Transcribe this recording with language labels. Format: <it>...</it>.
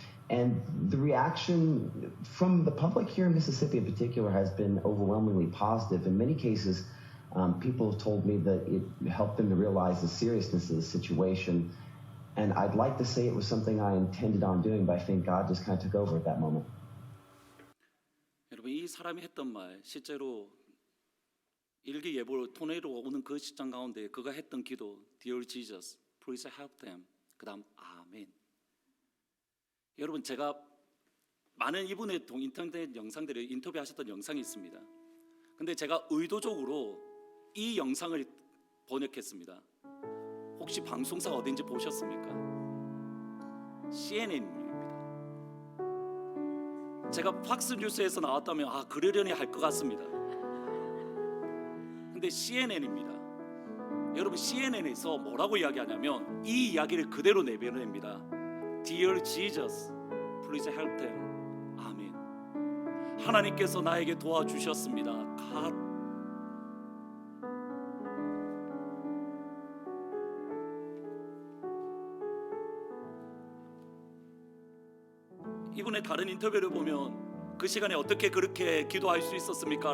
<en>And the reaction from the public here in Mississippi in particular has been overwhelmingly positive. In many cases, people have told me that it helped them to realize the seriousness of the situation. And I'd like to say it was something I intended on doing, but I think God just kind of took over at that moment.</en> <ko>여러분, 이 사람이 했던 말, 실제로 일기예보로 토네이도가 오는 그 시점 가운데 그가 했던 기도,</ko> <en>Dear Jesus, please help them.</en> <ko>그다음 아멘. 여러분, 제가 많은 이분의 인터넷 영상들을 인터뷰하셨던 영상이 있습니다. 근데 제가 의도적으로 이 영상을 번역했습니다. 혹시 방송사가 어딘지 보셨습니까? CNN입니다. 제가 팍스 뉴스에서 나왔다면 그러려니 할 것 같습니다. 근데 CNN입니다. 여러분, CNN에서 뭐라고 이야기하냐면 이 이야기를 그대로 내보냅니다.</ko> <en>Dear Jesus, please help them.</en> <ko>아멘. 하나님께서 나에게 도와주셨습니다.</ko> <en>God.</en> <ko>이분의 다른 인터뷰를 보면 그 시간에 어떻게 그렇게 기도할 수 있었습니까?</ko>